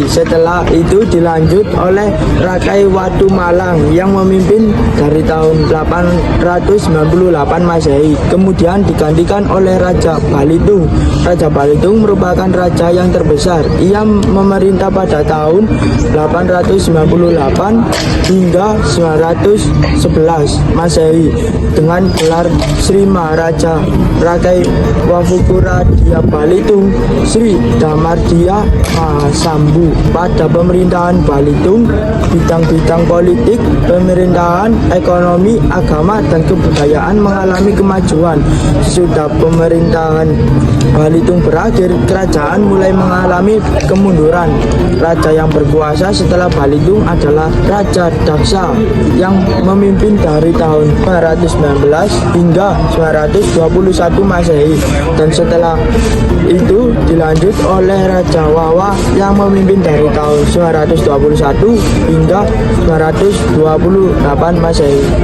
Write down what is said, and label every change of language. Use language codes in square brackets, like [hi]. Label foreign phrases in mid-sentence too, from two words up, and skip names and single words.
[id] Setelah itu dilanjut oleh Rakai Watumalang yang memimpin dari tahun 898 Masehi. Kemudian digantikan oleh Raja Balitung. Raja Balitung Balitung merupakan raja yang terbesar. Ia memerintah pada tahun 898 hingga 911 Masehi dengan gelar Sri Maharaja Rakai Wafukura Dia Balitung Sri Damardia Mahasambu. Pada pemerintahan Balitung, bidang-bidang politik, pemerintahan, ekonomi, agama, dan kebudayaan mengalami kemajuan. Sesudah pemerintahan Balitung berakhir, kerajaan mulai mengalami kemunduran. Raja yang berkuasa setelah Balitung adalah Raja Daksa yang memimpin dari tahun 919 hingga 921 Masehi, dan setelah itu dilanjut oleh Raja Wawa yang memimpin dari tahun 921 hingga 928 Masehi.